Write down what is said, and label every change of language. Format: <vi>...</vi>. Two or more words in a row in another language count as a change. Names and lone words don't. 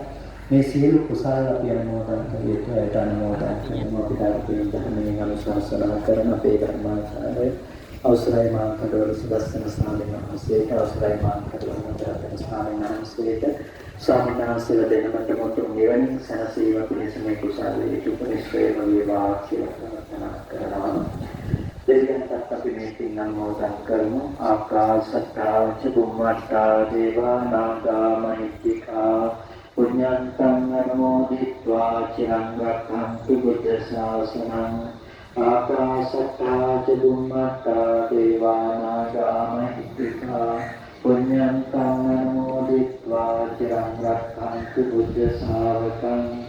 <si>මේ සියලු කුසල අපි අනුමෝදන් කරේට ඒට අනුමෝදන් කරනවා අපිට අපේ ධර්මයෙන් අනුශාසනා කරන අපේ ධර්මාචාර්ය අවසරයි මාංකඩවල සුදස්සන ස්වාමීන් වහන්සේට අවසරයි මාංකඩවල රතන ස්වාමීන් වහන්සේට ස්වාමීන් වහන්සේලා දෙනමට මොතු මෙවැනි සනසීම පිණිස මේ කුසලයේ උපනිශ්‍රේම වේවා කියලා ප්‍රාර්ථනා කරනවා. දෙවියන්ට අපි මේ පින් අනුමෝදන් කරමු.</si> <pi>ආකාශත්තා ච බුම්මත්තා දේවා නාග මහිත්‍තිකා පුඤ්ඤන්තං අනුමෝදිत्वा චිරං රක්ඛන්තු බුද්ධ ශාසනං. ආකාශත්තා ච බුම්මත්තා දේවා නාග මහිත්‍තිකා පුඤ්ඤන්තං අනුමෝදිत्वा චිරං රක්ඛන්තු බුද්ධ ශාවකං.</pi>